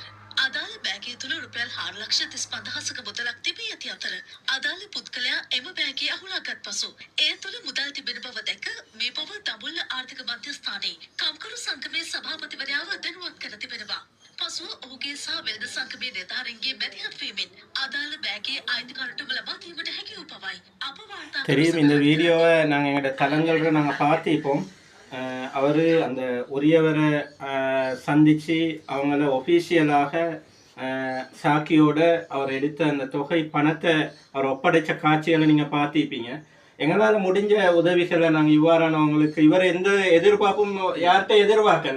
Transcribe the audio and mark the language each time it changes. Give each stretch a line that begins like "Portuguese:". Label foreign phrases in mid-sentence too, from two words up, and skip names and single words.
Sinhala: අදාළ බෑගය තුළ රුපියල් 4,35,000ක මුදලක් තිබී ඇති අතර අදාළ පුද්ගලයා එම බෑගය අහුලාගත් පසු එය තුළ මුදල් තිබෙන බව දැක මේ බව දඹුල්ල ආර්ථික මධ්‍යස්ථානයේ කම්කරු සංගමේ සභාපතිවරයාව දැනුවත් කර තිබෙනවා. පසුව ඔහුගේ සහ වෙළඳ සංගමේ නිලධාරීන්ගේ මැදිහත් වීමෙන් අදාළ බෑගයේ අයිතිකාරටම ලබා දීමට හැකි වූ බවයි අප වාර්තා தெரியும்.
Tamil: இந்த வீடியோவை நாங்கள் எங்களோட தளங்களில் நாங்கள் பார்த்திப்போம். அவர் அந்த உரியவரை சந்தித்து அவங்கள ஒஃபீஷியலாக சாக்கியோட அவர் எடுத்த அந்த தொகை பணத்தை அவர் ஒப்படைச்ச காட்சிகளை நீங்கள் பார்த்திருப்பீங்க. எங்களால் முடிஞ்ச உதவிகளை நாங்கள் இவ்வாறானவங்களுக்கு இவர் எந்த எதிர்பார்ப்பும் யார்கிட்ட எதிர்பார்க்கல.